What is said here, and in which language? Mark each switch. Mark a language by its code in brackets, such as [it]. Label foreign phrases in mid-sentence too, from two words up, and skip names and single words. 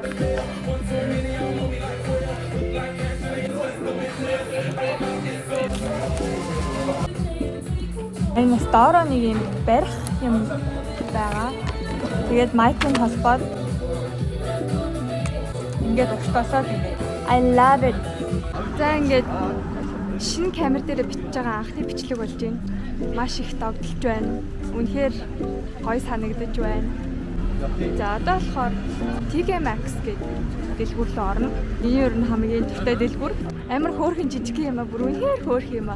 [mn] Энэ доороо нэг юм барих юм байгаа. Тэгээд майкын холбоод ингээд өгтөөсөө тэгээд [en] I love it. [mn] За ингээд шинэ камер дээр бичиж байгаа анхны бичлэг болж байна. Маш их догдолж байна. Үнэхээр гоё санагдаж байна. За одоо болохоор TK Maxx гэдэг дэлгүүр рүү орно. Энэ ер нь хамгийн төвтэй дэлгүүр. Амар хөөрхөн жижиг юм аа, бүр үнэхээр хөөрх юм аа.